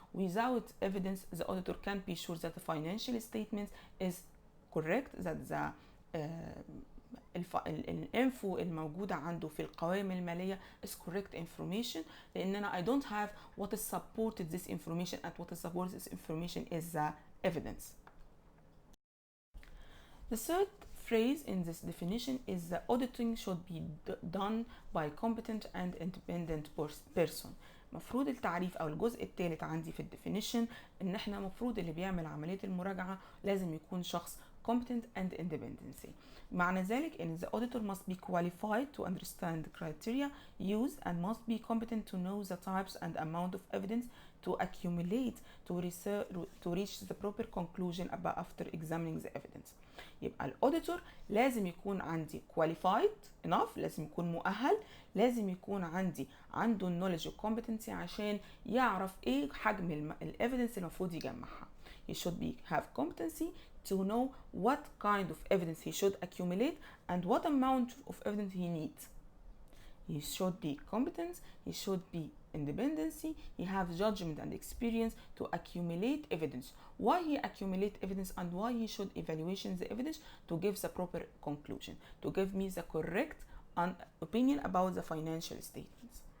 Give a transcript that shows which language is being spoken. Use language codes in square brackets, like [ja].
[en] Without evidence, the auditor can't be sure that the financial statement is correct, that the [ar] الانفو الموجودة عنده في القوائم المالية [en] is correct information، [ar] لأن أنا [en] I don't have what is supported this information and what is supported this information is the evidence. The third phrase in this definition is the auditing should be done by competent and independent person. [ar] مفروض التعريف او الجزء الثالث عندي في الديفينيشن ان احنا مفروض اللي بيعمل عمليه المراجعه لازم يكون شخص [en] competent and independency. [ar] معنى ذلك ان [en] the auditor must be qualified to understand the criteria used and must be competent to know the types and amount of evidence to accumulate to reach the proper conclusion about after examining the evidence. [ar] يبقى الauditor لازم يكون عندي [en] qualified enough، [ar] لازم يكون مؤهل، لازم يكون عنده knowledge و competency عشان يعرف ايه حجم evidence المفروض يجمعها. [en] He should have competency to know what kind of evidence he should accumulate and what amount of evidence he needs. He should be competent, he should be independency, he have judgment and experience to accumulate evidence. Why he accumulate evidence and why he should evaluation the evidence to give the proper conclusion, to give me the correct opinion about the financial statements.